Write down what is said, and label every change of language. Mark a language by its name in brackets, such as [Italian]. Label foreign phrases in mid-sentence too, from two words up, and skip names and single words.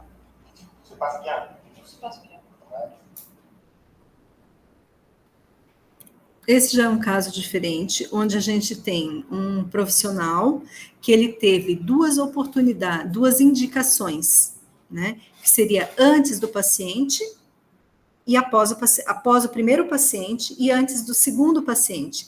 [French] Tout se passe bien? Tout se passe bien. Ouais. [Portuguese] Esse já é um caso diferente, onde a gente tem um profissional que ele teve duas oportunidades, duas indicações, né? Que seria antes do paciente e após o primeiro paciente e antes do segundo paciente.